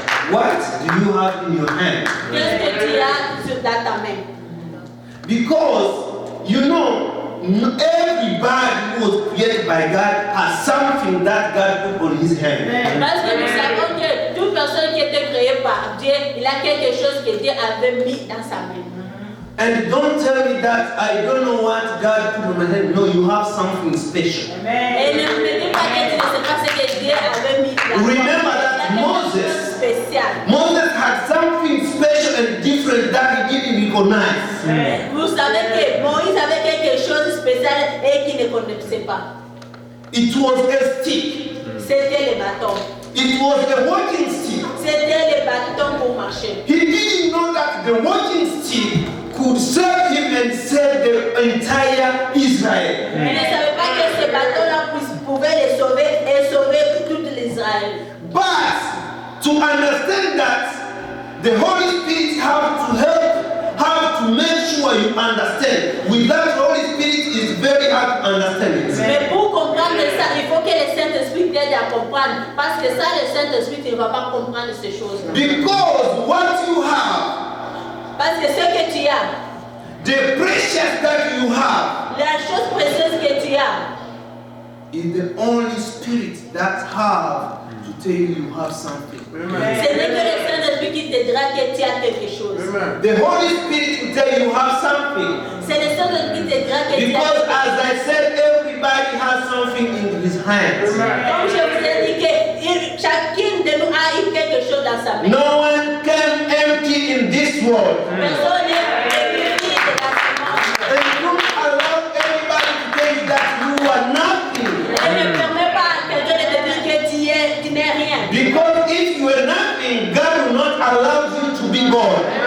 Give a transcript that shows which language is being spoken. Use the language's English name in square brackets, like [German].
[English] What do you have in your hand? [French] qu'est-ce que tu as dans ta main? [English] Because, you know, everybody who was created by God has something that God put on his hand. [French] Parce que nous savons que toute personne qui était créée par Dieu, il a quelque chose que Dieu avait mis dans sa main. [English] And don't tell me that I don't know what God put on my hand. No, you have something special. [French] Et ne me dis pas que tu ne sais pas ce que Dieu avait mis dans [English] Remember that Moses, Moses had something special and different that he didn't recognize. [French] Vous savez que Moïse avait quelque chose de spécial et qu'il ne connaissait pas. [English] It was a stick. [French] C'était le bâton. [English] It was a walking stick. [French] C'était le bâton pour marcher. [English] He didn't know that the walking stick could serve him and save the entire Israel. [French] Il ne savait pas que ce bâton-là pouvait les sauver et sauver tout l'Israël. [English] But to understand that, the Holy Spirit have to make sure you understand. Without the Holy Spirit, it's very hard to understand it. [French] Mais pour comprendre ça, il faut que le Saint-Esprit t'aide à comprendre. Parce que ça, le Saint-Esprit ne va pas comprendre ces choses. [English] Because what you have, [French] Parce que ce que tu as, [English] the precious that you have, [French] la chose précieuse que tu as, [English] is the only spirit that have to tell you have something. [French] ce n'est que le Saint-Esprit qui te dira que tu as quelque chose. [English] The Holy Spirit will tell you have something. [French] C'est le Saint-Esprit qui te dira que tu [English] Because [French] as [English] as I said, everybody has something in his hands. [French] Comme je vous ai dit que chacun de nous a eu quelque chose dans sa main. [English] No one came empty in this world. [French] Personne n'est vide dans ce monde. [English] And don't allow everybody to tell you that you are nothing. [French] Et ne permet pas à quelqu'un de te dire que tu n'es rien. [English] Because if you are nothing, God will not allow you to be God.